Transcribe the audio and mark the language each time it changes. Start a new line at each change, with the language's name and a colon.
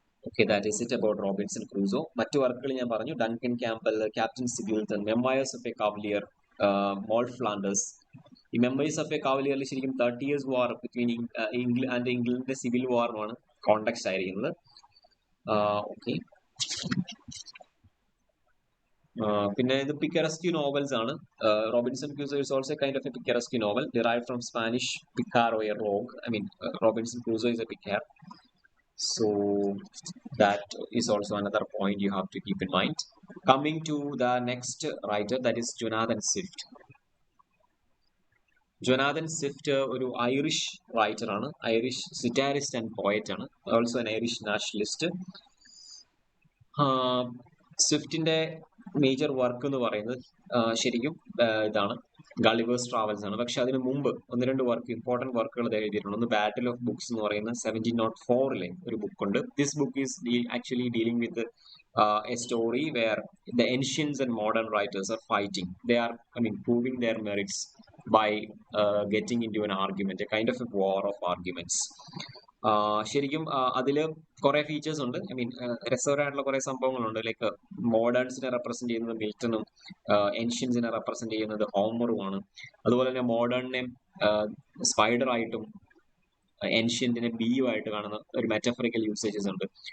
English: Okay, that is it about Robinson Crusoe.
Malayalam: മറ്റു വർക്കുകൾ ഞാൻ പറഞ്ഞു, Duncan Campbell, captain സിഗിൽട്ടൺ, മെമ്മോയർസ് of A Cavalier, mall Flanders. ഈ മെമ്മോയർസ് ഓഫ് എ കാവലിയറിൽ ശരിക്കും 30 years വാർ ബിറ്റ്വീൻ ഇംഗ്ലണ്ടിന്റെ സിവിൽ വാറിനാണ് കോണ്ടെക്സ്റ്റ് ആയിരിക്കുന്നത്. ഓക്കെ, പിന്നെ ഇത് പിക്കറസ്ക്യൂ നോവൽസ് ആണ്.
English: Robinson Crusoe is also a kind of a picaresque novel derived from Spanish picar or a rogue. Robinson Crusoe is a picar. So that is also another point you have to keep in mind. Coming to the next writer, that is Jonathan Swift. Jonathan Swift ഒരു Irish writer ആണ്, Irish satirist and poet ആണ്, also an Irish nationalist. സ്വിഫ്റ്റിന്റെ
Malayalam: major work എന്ന് പറയുന്നത് ശരിക്കും ഇതാണ് Gulliver's travels ആണ്. പക്ഷെ അതിന് മുമ്പ് ഒന്ന് രണ്ട് ഇമ്പോർട്ടന്റ് വർക്കുകൾ അദ്ദേഹം എഴുതിയിട്ടുണ്ട്. ഒന്ന് ബാറ്റിൽ ഓഫ് ബുക്സ് എന്ന് പറയുന്ന 1704 ഒരു ബുക്കുണ്ട്.
English: This book is actually dealing with a story where the ancients and modern writers are fighting. They are, proving their merits by getting into an argument, a kind of a war of arguments.
Malayalam: ശരിക്കും അതില് കുറെ features ഉണ്ട്. രസകരമായിട്ടുള്ള കുറെ സംഭവങ്ങളുണ്ട്. Like മോഡേൺസിനെ represent ചെയ്യുന്നത് മിൽട്ടണും ഏൻഷ്യൻസിനെ represent ചെയ്യുന്നത് ഹോമറുമാണ്. അതുപോലെ തന്നെ മോഡേണിനെ സ്പൈഡറായിട്ടും ഏൻഷ്യന്റിനെ ബിയുമായിട്ട് കാണുന്ന ഒരു മെറ്റഫറിക്കൽ യൂസേജസ് ഉണ്ട്.